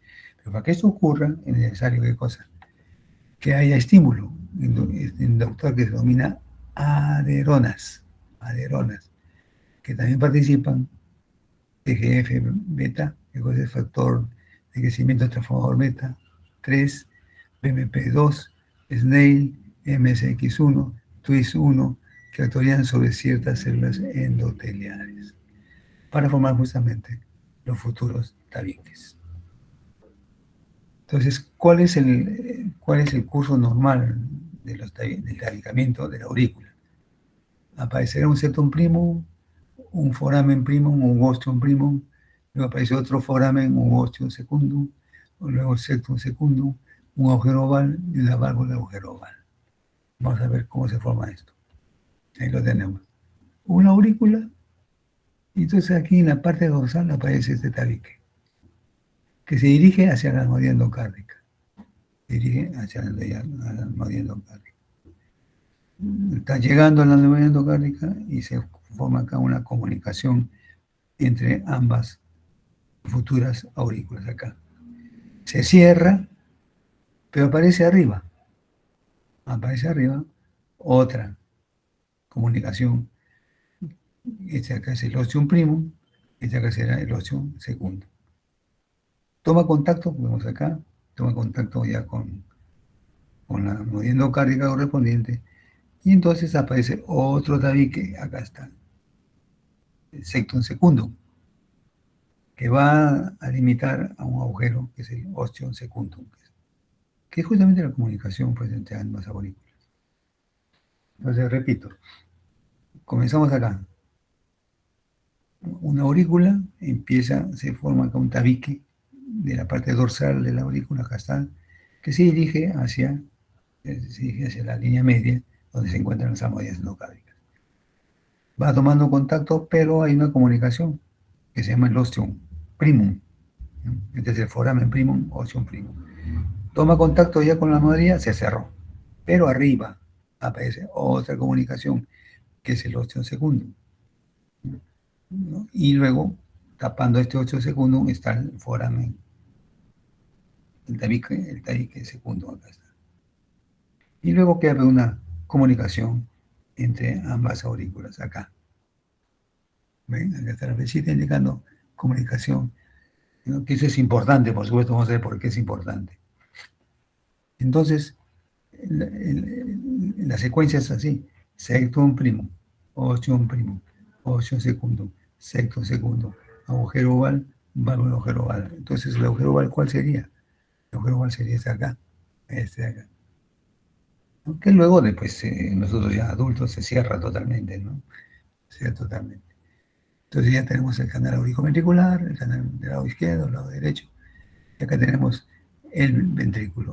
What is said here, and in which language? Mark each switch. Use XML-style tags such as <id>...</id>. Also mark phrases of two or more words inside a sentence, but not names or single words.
<es>Pero para que esto ocurra, es necesario, ¿qué cosa? Que haya estímulo inductor que se denomina aderonas, que también participan TGF-beta, que es el factor de crecimiento transformador beta, 3, BMP2, SNAIL, MSX1, TWIS1, que actúan sobre ciertas células endoteliales para formar justamente los futuros tabiques. Entonces, ¿cuál es el curso normal del tabicamiento de la aurícula? Aparecerá un</es> <la>septum primum,</la> <es>un</es> <la>foramen primum,</la> <es>un</es> <la>ostium primum,</la> <es>luego aparece otro foramen, un</es> <la>ostium secundum,</la> <es>luego el</es> <la>septum secundum,</la> <es>un agujero oval y una válvula de agujero oval. Vamos a ver cómo se forma esto. Ahí lo tenemos. Una aurícula, y entonces aquí en la parte dorsal aparece este tabique, que se dirige hacia la almohadilla endocárdica. Está llegando a la almohadilla endocárdica y se forma acá una comunicación entre ambas futuras aurículas acá. Se cierra, pero aparece arriba otra comunicación. Este acá es el</es> <la>ostium primum,</la> <es>este acá será el</es> <la>ostium secundum.</la> <es>Toma contacto, vemos acá, toma contacto ya con la almohadilla endocárdica correspondiente, y entonces aparece otro tabique, acá está, el</es> <la>septum secundum,</la> <es>que va a limitar a un agujero que es el</es> <la>ostium secundum,</la> <es>que es justamente la comunicación pues, entre ambas aurículas. Entonces, repito, comenzamos acá. Una aurícula se forma acá un tabique de la parte dorsal de la aurícula, acá está, que se dirige hacia la línea media, donde se encuentran las almohadillas endocárdicas. Va tomando contacto, pero hay una comunicación que se llama el</es> <la>ostium primum.</la> <es>Este es el</es> <la>foramen primum, ostium primum.</la> <es>Toma contacto ya con la almohadilla, se cerró. Pero arriba aparece otra comunicación, que es el</es> <la>ostium secundum,</la> <es>¿no? Y luego, tapando este</es> <la>ostium secundum,</la> <es>está el foramen, el tabique secundum, acá está. Y luego queda una comunicación entre ambas aurículas, acá. ¿Ven? Acá está la flechita indicando comunicación, ¿no? Que eso es importante, por supuesto, vamos a ver por qué es importante. Entonces, la secuencia es así.</es> <la>Sectum primum, ostium primum, ostium secundum, sectum secundum,</la> <es>agujero oval, válvula agujero oval. Entonces, el agujero oval, ¿cuál sería? El agujero oval sería este de acá. ¿No? Que luego, después, nosotros ya adultos, se cierra totalmente, ¿no? Se cierra totalmente. Entonces ya tenemos el canal auriculoventricular, el canal del lado izquierdo, el lado derecho, y acá tenemos el ventrículo.</es>